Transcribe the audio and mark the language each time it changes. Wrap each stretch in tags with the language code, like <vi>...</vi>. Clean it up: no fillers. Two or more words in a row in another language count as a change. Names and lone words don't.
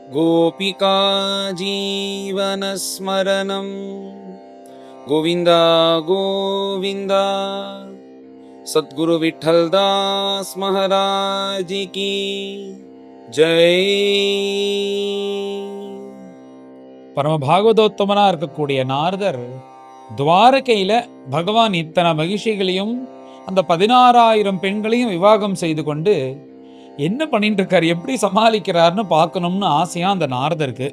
<sa>गोपिका जीवनस्मरणं गोविन्द गोविन्द।</sa> <hi>सद्गुरु विठ्ठलदास महाराज की जय।</hi> <ta>பரமபாகவதோத்தமனா இருக்கக்கூடிய நாரதர் துவாரகையில பகவான் இத்தனை மகிழ்ச்சிகளையும் அந்த 16,000 பெண்களையும் விவாகம் செய்து கொண்டு என்ன பண்ணிட்டு இருக்காரு, எப்படி சமாளிக்கிறார்னு பார்க்கணும்னு ஆசையா அந்த நாரதருக்கு.</ta>